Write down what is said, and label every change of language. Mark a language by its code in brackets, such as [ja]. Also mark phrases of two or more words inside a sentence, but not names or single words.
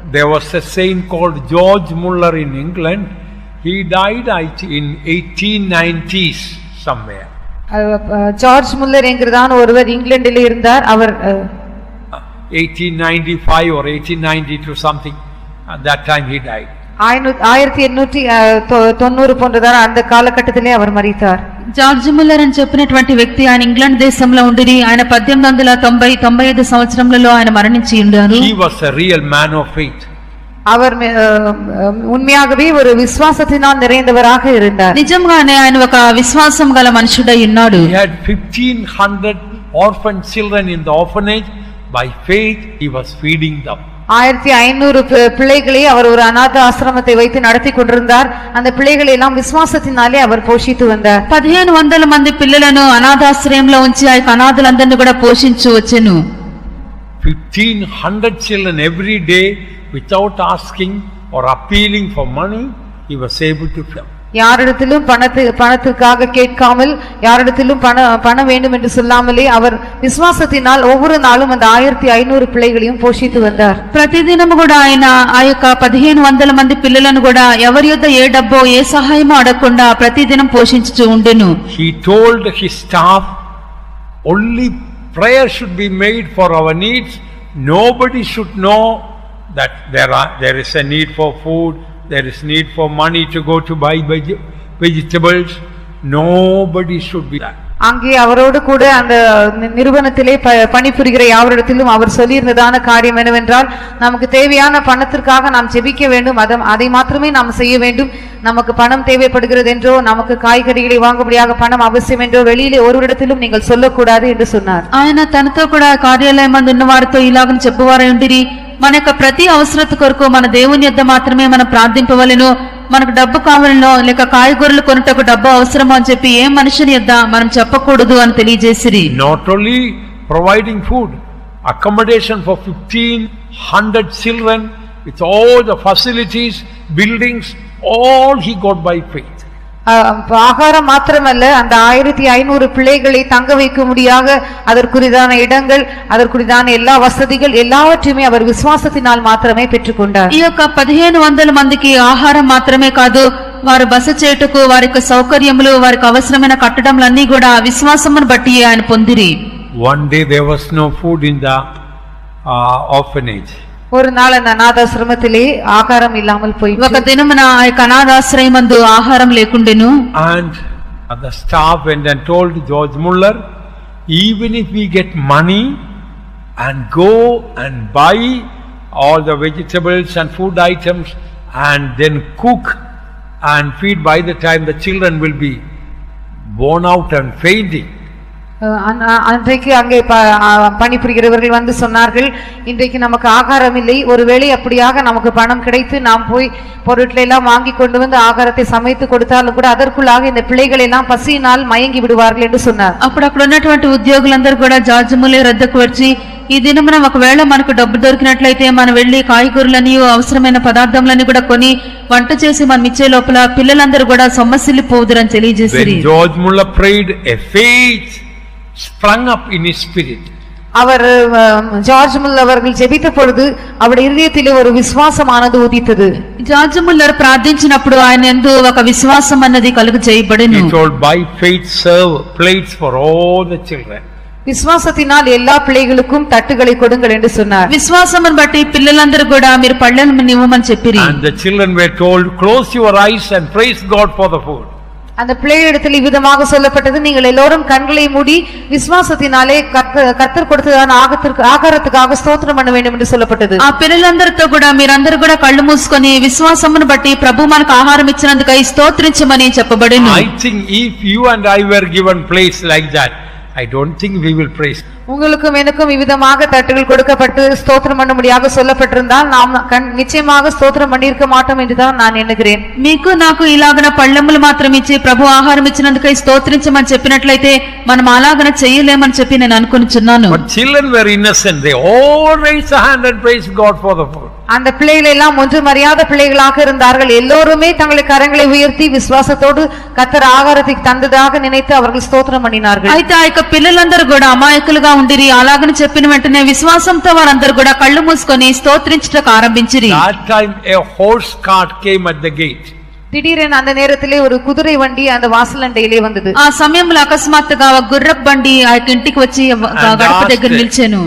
[en] there was a saint called George Muller in England. He died in 1890s somewhere. [ta] ஜார்ஜ் முல்லர் என்கிறதான ஒருவர் இங்கிலாந்தில் இருந்தார். அவர் [en] 1895 or 1892 something, at that time he died. [ta] 1890 போன்றதான அந்த காலகட்டத்திலே அவர் மரித்தார். [te] జార్జ్ ముల్లర్ అని చెప్పినటువంటి వ్యక్తి ఆయన ఇంగ్లాండ్ దేశంలో ఉండి ఆయన 1890-95 సంవత్సరంలో ఆయన మరణించి ఉన్నారు. [en] He was a real man of faith. [ta] அவர் உண்மையாகவே ஒரு விசுவாசத்தினால் நிறைந்தவராக இருந்தார். [te] నిజంగానే ఆయన ఒక విశ్వాసం గల మనుషుడై ఉన్నాడు. [en] He had 1500 orphan children in the orphanage. By faith he was feeding them. [ta] 1500 பிள்ளைகளை அவர் ஒரு அநாத ஆசிரமத்தை வைத்து நடத்தி கொண்டிருந்தார். அந்த பிள்ளைகளை எல்லாம் விசுவாசத்தினாலே அவர் போஷித்து வந்தார். [te] 1500 మంది పిల్లలను అనాథాశ్రయంలో ఉంచి ఆ అనాథలందరిని కూడా పోషించు వచ్చెను. [en] 1500 children every day without asking or appealing for money, he was able to feed. [ta] யாரிடத்திலும் பணத்துக்காக கேட்காமல், யாரிடத்திலும் பணம் வேண்டும் என்று சொல்லாமலே அவர் விசுவாசத்தினால் ஒவ்வொரு நாளும் அந்த 1500 பிள்ளைகளையும் போஷித்து வந்தார். [te] ప్రతిదినము కూడా ఆయన ఆ యొక్క 1500 మంది పిల్లలను కూడా ఎవరి యొద్ద ఏ డబ్బో ఏ సహాయమో అడగకుండా ప్రతిదినం పోషించుచూ ఉండెను. [en] He told his staff, only prayer should be made for our needs. Nobody should know that there is a need for food, there is need for money to go to buy vegetables. Nobody should be that. [ta] அங்கே அவரோடு கூட அந்த நிறுவனத்திலே பணிபுரிகிற யாவரிடத்திலும் அவர் சொல்லியிருந்ததான காரியம் என்னவென்றால், நமக்கு தேவையான பணத்திற்காக நாம் ஜெபிக்க வேண்டும், அதை மாத்திரமே நாம் செய்ய வேண்டும். நமக்கு பணம் தேவைப்படுகிறது என்றோ, நமக்கு காய்கறிகளை வாங்கும்படியாக பணம் அவசியம் என்றோ வெளியிலே ஒருவரிடத்திலும் நீங்கள் சொல்லக்கூடாது என்று சொன்னார். [te] ఆయన తనతో కూడా కార్యాలయం మందు ఉన్న వారితో ఇలాగని చెప్పువారై ఉండిరి, మన యొక్క ప్రతి అవసరత కొరకు మన దేవుని యొద్ద మాత్రమే మనం ప్రార్థింపవలెను. మనకు డబ్బు కావాలనో లేక కాయగూరలు కొనుటకు డబ్బు అవసరమో అని చెప్పి ఏ మనుషుని యొద్ద మనం చెప్పకూడదు అని తెలియజేసిరి. [en] Not only providing food, accommodation for 1500 children with all the facilities, buildings, all he got by faith. [ta] ஆகாரம் மாத்திரமல்ல, அந்த 1500 பிள்ளைகளை தங்க வைக்கும்படியாக அதற்குரிதான இடங்கள், அதற்குரிதான எல்லா வசதிகள் எல்லாவற்றையுமே அவர் விசுவாசத்தினால் மாத்திரமே பெற்றுக்கொண்டார். [te] ఈ యొక్క 1500 మందికి ఆహారం మాత్రమే కాదు, వారు బస చేయుటకు వారికి సౌకర్యములు, వారికి అవసరమైన కట్టడములన్నీ కూడా విశ్వాసమును బట్టి ఆయన పొందిరి. [en] One day there was no food in the orphanage. [ta] ஒரு நாள் அந்த அநாதாசிரமத்திலே ஆகாரம் இல்லாமல் போய், [te] ఒక దినమున ఆ యొక్క అనాథాశ్రయమందు ఆహారం లేకుండెను. [en] And the staff went and told George Muller, even if we get money and go and buy all the vegetables and food items and then cook and feed, by the time the children will be worn out and fainting. [ta] அன்றைக்கு அங்கே பணிபுரிகிறவர்கள் வந்து சொன்னார்கள், இன்றைக்கு நமக்கு ஆகாரம் இல்லை, ஒருவேளை அப்படியாக நமக்கு பணம் கிடைத்து நாம் போய் பொருட்களை எல்லாம் வாங்கி கொண்டு வந்து ஆகாரத்தை சமைத்து கொடுத்தாலும் கூட அதற்குள்ளாக இந்த பிள்ளைகள் எல்லாம் பசியினால் மயங்கி விடுவார்கள் என்று சொன்னார். [te] అప్పుడు అక్కడ ఉన్నటువంటి ఉద్యోగులందరూ కూడా జార్జ్ ముల్లర్ వద్దకు వచ్చి, ఈ దినమున ఒకవేళ మనకు డబ్బు దొరికినట్లయితే మనం వెళ్లి కాయగూరలని అవసరమైన పదార్థములని కూడా కొని వంట చేసి మనం ఇచ్చే లోపల పిల్లలందరూ కూడా సొమ్మసిల్లిపోదురని తెలియజేశారు. [en] George Muller prayed, a faith sprung up in his spirit. [ta] அவர் ஜார்ஜ் முல்லர் அவர்கள் ஜெபித்த பொழுது அவருடைய இதயத்திலே ஒரு விசுவாசமானது உதித்தது. [te] జార్జ్ ముల్లర్ ప్రార్థించినప్పుడు ఆయన యందు ఒక విశ్వాసం అన్నది కలుగు చేయబడెను. [en] He told, by faith serve plates for all the children. [ta] విశ్వాసத்தினால் எல்லா பிள்ளைகளுக்கும் தட்டுகளை கொடுங்கள் என்று சொன்னார். [te] విశ్వాసమును బట్టి పిల్లలందరూ కూడా మీరు పళ్ళను ఇవ్వమని చెప్పిరి. [en] And the children were told, close your eyes and praise God for the food. [ta] அந்த பிள்ளைகளிடத்தில் இவ்விதமாக சொல்லப்பட்டது, நீங்கள் எல்லோரும் கண்களை மூடி விசுவாசத்தினாலே கர்த்தர் கொடுத்ததான ஆகாரத்துக்காக ஸ்தோத்திரம் பண்ண வேண்டும் என்று சொல்லப்பட்டது. [te] ఆ పిల్లలందరితో కూడా మీరందరూ కూడా కళ్ళు మూసుకొని విశ్వాసమును బట్టి ప్రభు మనకు ఆహారం ఇచ్చినందుకై స్తోత్రించమని చెప్పబడెను. [en] I think if you and I were given place like that, I don't think we will praise. [ta] உங்களுக்கும் எனக்கும் இவ்விதமாக தட்டுகள் கொடுக்கப்பட்டு ஸ்தோத்திரம் பண்ணும்படியாக சொல்லப்பட்டிருந்தால் நாம் நிச்சயமாக ஸ்தோத்திரம் பண்ணியிருக்க மாட்டோம் என்றுதான் நான் எண்ணுகிறேன். [te] మీకు నాకు ఇలాగన పళ్ళెములు మాత్రం ఇచ్చి ప్రభు ఆహారం ఇచ్చినందుకై స్తోత్రించమని చెప్పినట్లయితే మనం అలాగన చేయలేమని చెప్పి నేను అనుకుంటున్నాను. [en] But children were innocent. They all raised a hand and praised God for the food. [ta] அந்த பிள்ளைகள் எல்லாம் ஒன்றும் அறியாத பிள்ளைகளாக இருந்தார்கள். எல்லோருமே தங்களை கரங்களை உயர்த்தி విశ్వాసத்தோடு కర్తర్ ఆహారத்தை தந்ததாக நினைத்து அவர்கள் స్తోత్రం பண்ணினார்கள். [te] అయితే ఆ యొక్క పిల్లలందరూ కూడా అమాయకులుగా ఉండిరి. అలాగని చెప్పిన వెంటనే విశ్వాసంతో వారందరూ కూడా కళ్ళు మూసుకొని స్తోత్రించుటకు ఆరంభించిరి. [en] That time a horse cart came at the gate. [ta] திடீரென அந்த நேரத்திலே ஒரு குதிரை வண்டி அந்த வாசலண்டையிலே வந்தது. [te] ఆ సమయంలో అకస్మాత్తుగా ఒక గుర్రపు బండి ఆ ఇంటికి వచ్చి గడప దగ్గర నిల్చెను.